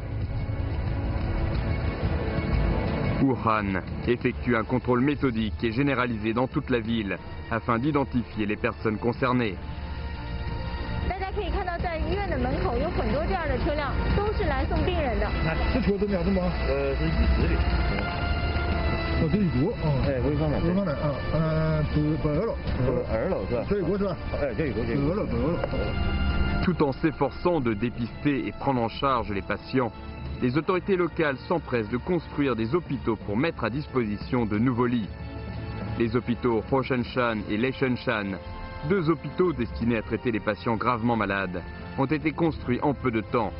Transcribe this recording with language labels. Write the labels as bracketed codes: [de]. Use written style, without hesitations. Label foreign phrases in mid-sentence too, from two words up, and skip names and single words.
[fr] Wuhan effectue un contrôle méthodique et généralisé dans toute la ville afin d'identifier les personnes concernées. [zh] 大家可以看到，在医院的门口有很多这样的车辆，都是来送病人的。这车怎么样？是吗？是椅子的。哦，这一桌啊。哎，潍坊的。潍坊的啊，不2楼。 2楼是吧？这一锅是吧？哎，这一锅。 2楼。 [fr] Tout en s'efforçant de dépister et prendre en charge les patients, les autorités locales s'empressent de construire des hôpitaux pour mettre à disposition de nouveaux lits. Les hôpitaux Hoshanshan et Leishenshan, 2 hôpitaux destinés à traiter les patients gravement malades, ont été construits en peu de temps.